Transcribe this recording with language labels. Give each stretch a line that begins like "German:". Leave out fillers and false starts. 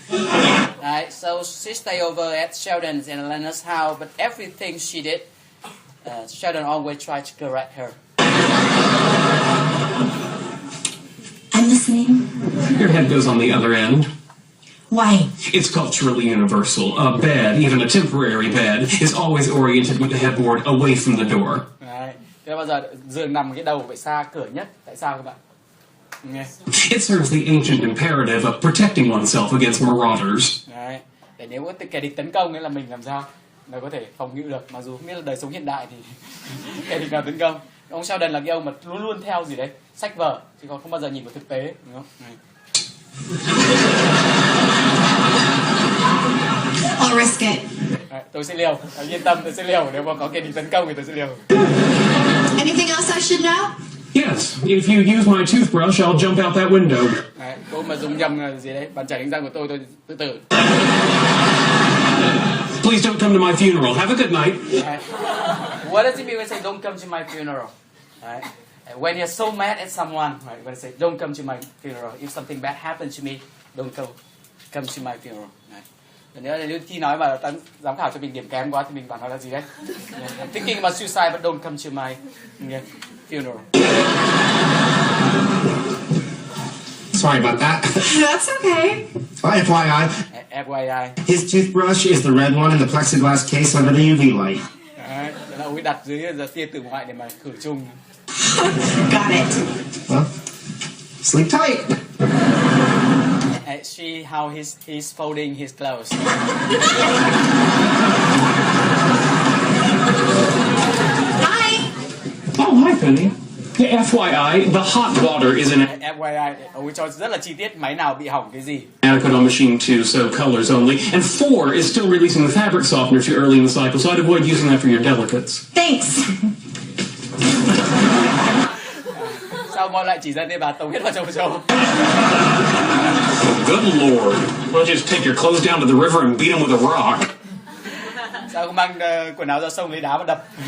English: Alright, so she stayed over at Sheldon's and Leonard's house, but everything she did, Sheldon always tried to correct her. I'm listening. Your head goes on the other end. Why? It's culturally universal. A bed, even a temporary bed, is always oriented with the headboard away from the door.
Vietnamese: Đấy. Thế bao giờ giường nằm cái đầu phải xa cửa nhất? Tại sao các bạn? Nghe.
English: It serves the ancient imperative of protecting oneself against marauders.
Vietnamese: Đấy. Để nếu có kẻ địch tấn công ấy là mình làm sao mới có thể phòng ngự được, mặc dù không biết là đời sống hiện đại thì kẻ địch nào tấn công. Ông Sheldon là cái ông mà luôn luôn theo gì đấy sách vở chứ còn không bao giờ nhìn vào thực tế, đúng không? Đấy.
English: I'll risk it.
Vietnamese: Đấy, tôi sẽ liều, yên tâm, tôi sẽ liều. Nếu mà có kẻ địch tấn công thì tôi sẽ liều.
English: Anything else I should know? Yes, if you use my toothbrush, I'll jump out that window.
Vietnamese: Đấy, cô mà dùng nhầm gì đấy, bàn chải đánh răng của tôi tự tử.
English: Please don't come to my funeral. Have a good night. Đấy. What does it mean when say don't come to my funeral? Right? When you're so mad at someone, right? When I say don't come to my funeral, if something bad happens to me, don't come to my funeral. Right?
Vietnamese: Nếu là khi nói mà giám khảo cho mình điểm kém quá thì mình bảo nó là gì đấy?
English: I'm thinking about suicide, but don't come to my funeral. Sorry about that. That's okay. FYI, FYI. his toothbrush is the red one in the plexiglass case under the UV light.
Vietnamese: Đấy, là ông ấy đặt dưới giờ tia tử ngoại để mà khử trùng.
English: Got it. Well, sleep tight. See how he's folding his clothes. Hi. Oh, hi, Penny. FYI, the hot water is an
Vietnamese: FYI, ông ấy cho rất là chi tiết máy nào bị hỏng cái gì.
English: adequate on machine 2, so colors only. And 4 is still releasing the fabric softener too early in the cycle, so I'd avoid using that for your delicates. Thanks.
Vietnamese: Sao mọi lại chỉ dẫn để bà tống hết vào trong show?
English: Good lord. Why don't you just take your clothes down to the river and beat them with a rock?
Vietnamese: Sao không mang quần áo ra sông lấy đá mà đập?